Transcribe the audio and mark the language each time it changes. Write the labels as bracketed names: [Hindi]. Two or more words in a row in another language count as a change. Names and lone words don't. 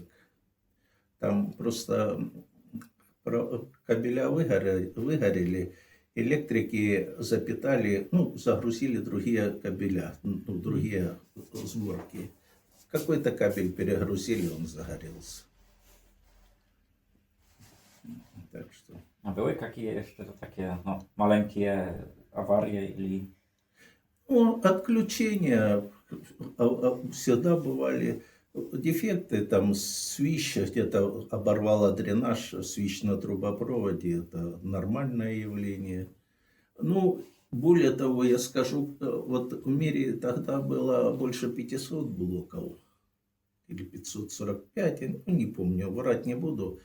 [Russian] Там просто кабеля выгорели, электрики запитали, ну, загрузили другие кабеля, ну, другие сборки. Какой-то кабель перегрузили, он загорелся. Так что... [Polish] A były jakieś jeszcze takie no, maleńkie awarie или... [Russian] Ну, отключения всегда бывали. Дефекты, там свищ где-то оборвало дренаж, свищ на трубопроводе, это нормальное явление. Ну, более того, я скажу, вот в мире тогда было больше 500 блоков, или 545, ну, не помню, врать не буду.